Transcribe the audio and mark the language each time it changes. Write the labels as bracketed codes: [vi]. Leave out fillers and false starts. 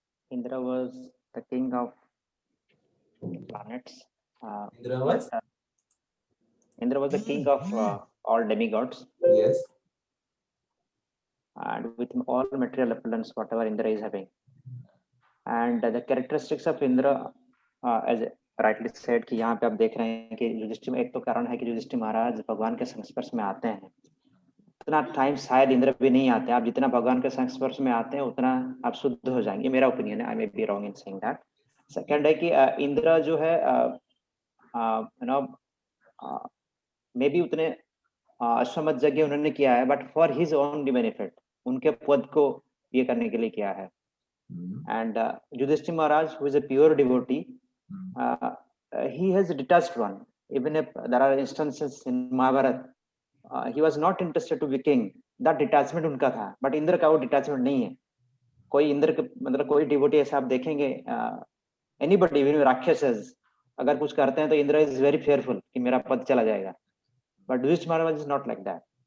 [en] Indra was the king of planets. Indra was? Indra was the king of all demigods, Yes. and with all material opulence, whatever Indra is having. And the characteristics of Indra, as rightly said, [hi] कि यहाँ पे आप देख रहे हैं कि युधिष्ठिर, एक तो कारण है कि युधिष्ठिर महाराज भगवान के संस्पर्श में आते हैं। उतना टाइम शायद इंद्र भी नहीं आते हैं। आप जितना भगवान के संस्पर्श में आते हैं उतना आप शुद्ध हो जाएंगे, मेरा ओपिनियन है, [en] I may be wrong in saying that. [hi] Second है कि इंद्र जो है [en] you know maybe [hi] उतने अश्वमेध यज्ञ उन्होंने किया है, [en] but for his own benefit, [hi] उनके पद को ये करने के लिए किया है। [en] And Yudhishthir Maharaj, who is a pure devotee, he has detached one. Even if there are instances in Mahabharata, he was not interested to be king. That detachment [hi] उनका था, but इंद्र का वो detachment नहीं है। कोई इंद्र के मतलब कोई डिवोटी ऐसा आप देखेंगे, [en] anybody, even [hi] राक्षस अगर कुछ करते हैं तो इंद्र [en] is very fearful [hi] कि मेरा पद चला जाएगा, but Yudhishthir Maharaj [en] is not like that.